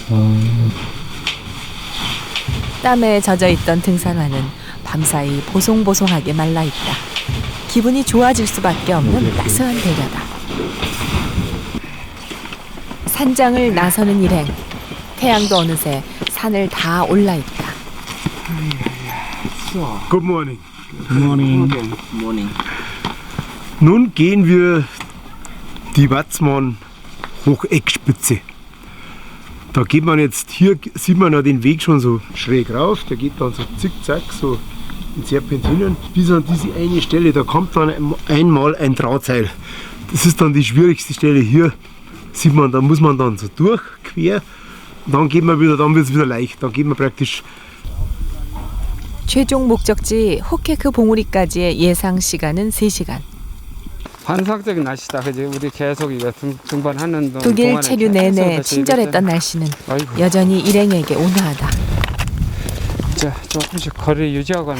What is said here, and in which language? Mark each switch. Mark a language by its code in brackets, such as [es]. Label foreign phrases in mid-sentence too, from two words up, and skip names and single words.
[ko] 땀에 젖어있던 등산화는 밤사이 보송보송하게 말라있다. 기분이 좋아질 수밖에 없는 따스한 배려다. 산장을 나서는 일행. 태양도 어느새 산을 다 올라있다. [en] Good morning. Good morning. Morning. [de] Nun gehen wir die Watzmann Hocheckspitze. Da geht man jetzt, hier sieht man ja den Weg schon so schräg rauf, der geht dann so zickzack, so in Serpentinen, bis an diese eine Stelle, da kommt dann einmal ein Drahtseil. Das ist dann die schwierigste Stelle hier, sieht man, da muss man dann so durch, quer, und dann geht man wieder, dann wird es wieder leicht, dann geht man praktisch. [ko] 최종 목적지 호케크 봉우리까지의 예상 시간은 3시간. 환상적인 날씨다, 그지? 우리 계속 이거 등반하는 독일 체류 내내 친절했던 날씨는 여전히 일행에게 온화하다. 자, 조금씩 거리 유지하고